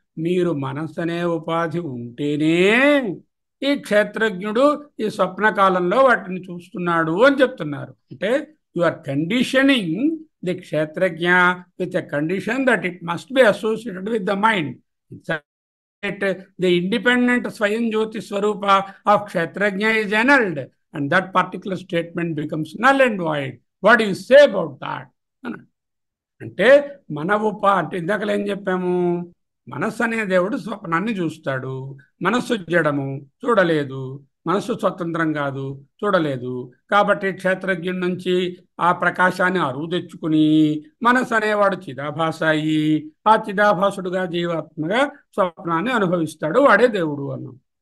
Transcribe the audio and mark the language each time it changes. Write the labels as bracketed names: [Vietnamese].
[Telugu] మీరు మనస్సు అనే ఉపాధి ఉంటేనే ఈ క్షేత్రజ్ఞుడు ఈ స్వప్నకాలంలో వాటిని చూస్తున్నాడు అని చెప్తున్నారు. [English] అంటే you are conditioning the క్షేత్రజ్ఞ with a condition that it must be associated with the mind. The independent Swayam Jyoti Swarupa of Kshetrajna is annulled, and that particular statement becomes null and void. What do you say about that? [Telugu] అంటే అంటే ఇందాకలు ఏం చెప్పాము? మనస్సు అనే దేవుడు స్వప్నాన్ని చూస్తాడు, మనస్సు జడము, చూడలేదు. మనస్సు స్వతంత్రం కాదు, చూడలేదు. కాబట్టి క్షేత్రజ్ఞుడి నుంచి ఆ ప్రకాశాన్ని అరువు తెచ్చుకుని మనస్సు అనేవాడు చిదాభాస అయ్యి ఆ చిదాభాసుడుగా జీవాత్మగా స్వప్నాన్ని అనుభవిస్తాడు. వాడే దేవుడు అన్నాం.